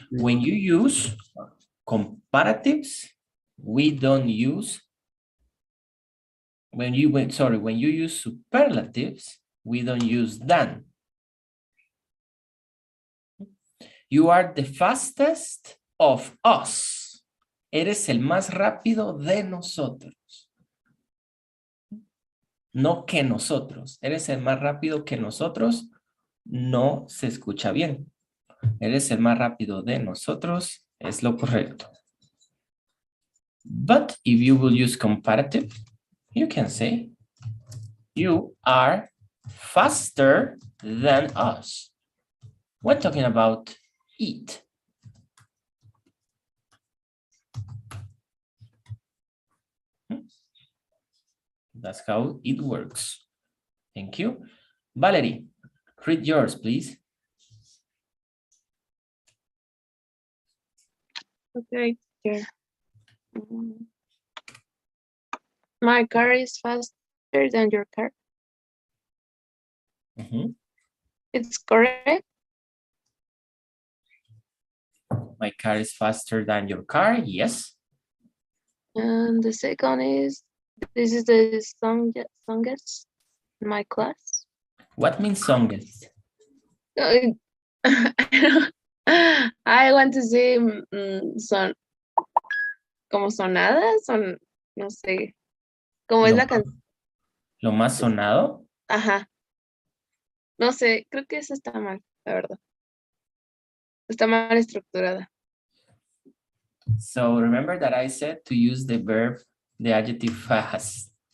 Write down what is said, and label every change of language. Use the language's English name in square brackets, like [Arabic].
[English] When you use comparatives, we don't use, when you use superlatives, we don't use than. You are the fastest of us. [Spanish] Eres el más rápido de nosotros. No que nosotros. Eres el más rápido que nosotros. No se escucha bien. Eres el más rápido de nosotros. Es lo correcto. [English] But if you will use comparative, you can say you are faster than us. We're talking about eat. That's how it works. Thank you. Valerie, read yours, please. Okay, here. My car is faster than your car. It's correct. My car is faster than your car. Yes. And the second is, this is the songest in my class. What means songest? I want to say son, [Spanish] como sonadas, son, no sé, como es la canción. Lo más sonado. Ajá. No sé, creo que eso está mal, la verdad. Está mal estructurada. [English] So remember that I said to use the verb, the adjective fast.